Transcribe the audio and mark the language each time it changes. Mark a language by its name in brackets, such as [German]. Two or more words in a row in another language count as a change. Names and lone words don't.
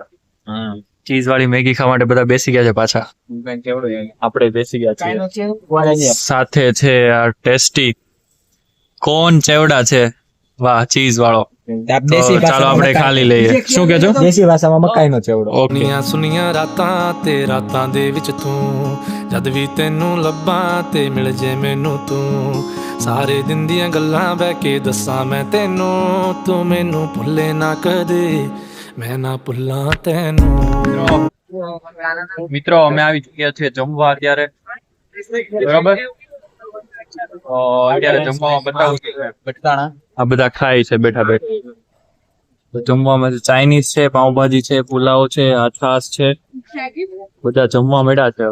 [Gujarati] ચીઝ વાળી મેગી ખાવા માટે બધા બેસી ગયા છે પાછા. આપણે બેસી ગયા છીએ. સાથે છે આ ટેસ્ટી કોર્ન ચેવડા છે. વાહ, ચીઝ વાળો તો ચાલો આપણે ખાલી લઈએ. શું કે છો? દેશી ભાષામાં મકાઈનો ચેવડો. ઓકે. [Punjabi] ਸੁਨੀਆਂ ਸੁਨੀਆਂ ਰਾਤਾਂ ਤੇ ਰਾਤਾਂ ਦੇ ਵਿੱਚ ਤੂੰ ਜਦ ਵੀ ਤੈਨੂੰ ਲੱਭਾਂ ਤੇ ਮਿਲ ਜੇ ਮੈਨੂੰ ਤੂੰ ਸਾਰੇ ਦਿਨ ਦੀਆਂ ਗੱਲਾਂ ਬਹਿ ਕੇ ਦੱਸਾਂ ਮੈਂ ਤੈਨੂੰ ਤੂੰ ਮੈਨੂੰ ਭੁੱਲੇ ਨਾ ਕਦੇ ਮੈਂ ਨਾ ਭੁੱਲਾਂ ਤੈਨੂੰ [Gujarati] મિત્રો અમે આવી ચુક્યા છીએ જમવા અત્યારે, બરાબર? તો અત્યારે જમવામાં બતાવું છું. આ બધા ખાય છે બેઠા બેઠા. તો જમવામાં ચાઇનીઝ છે, પાઉંભાજી છે, પુલાવ છે, આ છાશ છે, બધા જમવા મળ્યા છે.